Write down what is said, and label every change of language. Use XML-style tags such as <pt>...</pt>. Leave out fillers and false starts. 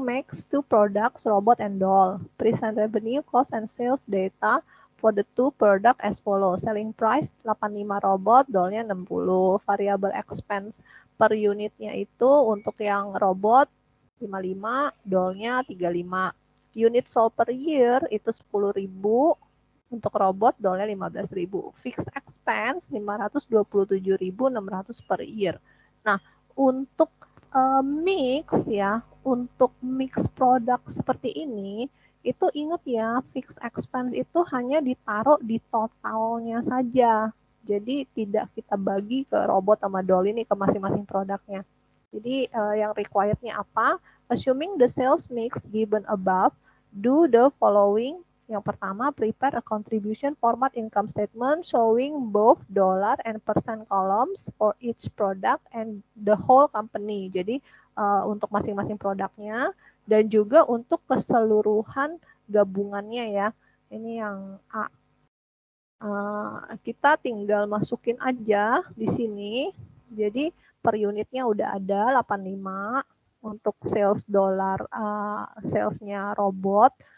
<en>makes two products, robot and doll. Present revenue, cost, and sales data for the two product as follows. Selling price 85 robot, dollnya 60. Variable expense per</en> <id>unitnya itu untuk yang robot 55, dollnya 35.</id> <en>Unit sold per year</en> <id>itu 10.000. Untuk robot, dollnya 15.000.</id> <en>Fixed expense 527.600 per year.</en> <id>Nah, untuk mix ya, untuk mix produk seperti ini, itu ingat ya, fixed expense itu hanya ditaruh di totalnya saja. Jadi tidak kita bagi ke robot sama doll ini ke masing-masing produknya. Jadi yang required-nya apa?</id> <en>Assuming the sales mix given above, do the following.</en> <id>Yang pertama,</id> <en>prepare a contribution format income statement showing both dollar and percent columns for each product and the whole company.</en> <id>Jadi untuk masing-masing produknya dan juga untuk keseluruhan gabungannya ya. Ini yang A. Kita tinggal masukin aja di sini. Jadi per unitnya udah ada 85 untuk sales dollar, salesnya robot.</id>